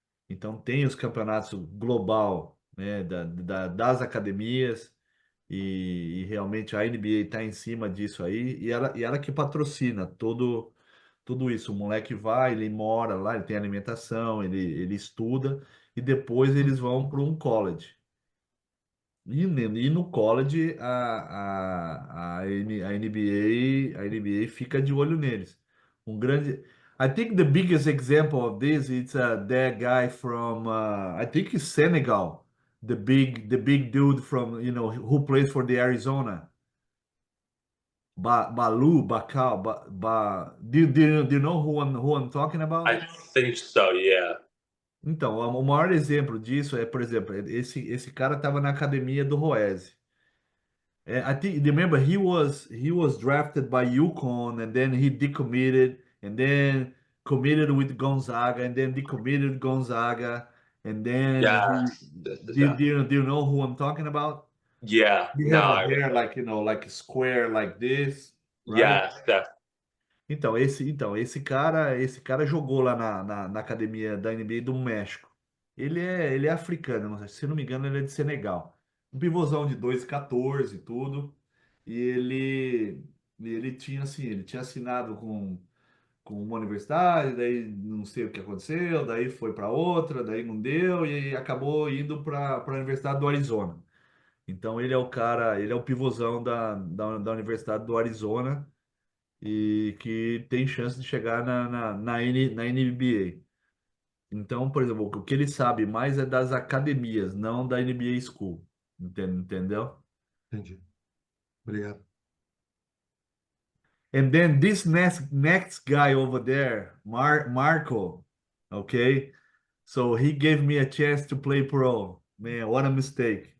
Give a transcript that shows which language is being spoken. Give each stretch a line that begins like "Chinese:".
Portuguese: Então tem os campeonatos global, né, das academias e realmente a NBA está em cima disso aí e ela que patrocina tudo isso. O moleque vai, ele mora lá, ele tem alimentação, ele estuda e depois eles vão para um college. E no college a NBA fica de olho neles.
English: I think the biggest example of this is that guy from I think it's Senegal, the big dude from who plays for the Arizona. Balu, Bakal, do you know who I'm talking about? I think so, yeah.
Portuguese: Então, o maior exemplo disso é, por exemplo, esse cara estava na academia do Roese.
English: I think remember he was drafted by UConn and then he decommitted and then committed with Gonzaga and then decommitted Gonzaga and then Yeah. do you know who I'm talking about? Yeah. He No, have a I hair like like a square like this, right? yes, that
Portuguese: Então esse cara jogou lá na academia da NBA do México. Ele é africano, se não me engano, ele é de Senegal. Um pivôzão de 2,14 e tudo. E ele tinha assim, ele tinha assinado com uma universidade, daí não sei o que aconteceu, daí foi para outra, daí não deu e acabou indo para a Universidade do Arizona. Então ele é o cara, ele é o pivôzão da Universidade do Arizona e que tem chance de chegar na NBA. Então, por exemplo, o que ele sabe mais é das academias, não da NBA School. Entendeu? Entendi. Obrigado.
English: And then this next guy over there, Marco, okay? So he gave me a chance to play pro. Man, what a mistake.